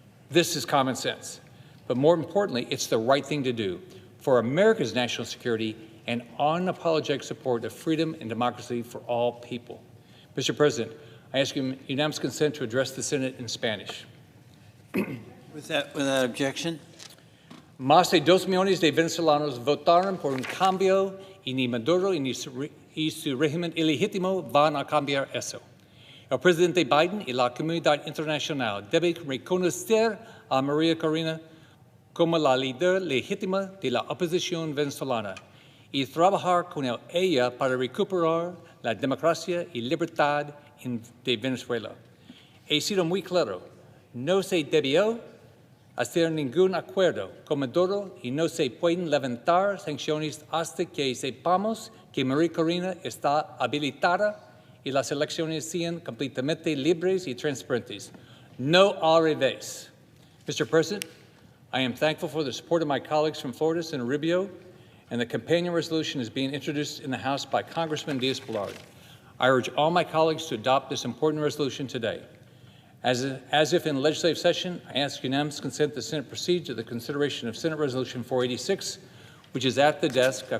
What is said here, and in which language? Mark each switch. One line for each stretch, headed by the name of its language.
English: This is common sense, but more importantly, it's the right thing to do for America's national security and unapologetic support of freedom and democracy for all people. Mr. President, I ask you unanimous consent to address the Senate in Spanish. Without objection.
Spanish: Más de 2 millones de venezolanos votaron por un cambio y ni Maduro y su régimen ilegítimo van a cambiar eso. El presidente Biden y la comunidad internacional deben reconocer a María Corina como la líder legítima de la oposición venezolana y trabajar con ella para recuperar la democracia y libertad de Venezuela. He sido muy claro, no se debió hacer ningún acuerdo con Maduro y no se pueden levantar sanciones hasta que sepamos que María Corina está habilitada y las elecciones sean completamente libres y transparentes. No al revés. Mr.
English: President, I am thankful for the support of my colleagues from Florida, Senator Rubio, and the companion resolution is being introduced in the House by Congressman Diaz-Balart. I urge all my colleagues to adopt this important resolution today. As if in legislative session, I ask unanimous consent the Senate proceed to the consideration of Senate Resolution 486, which is at the desk.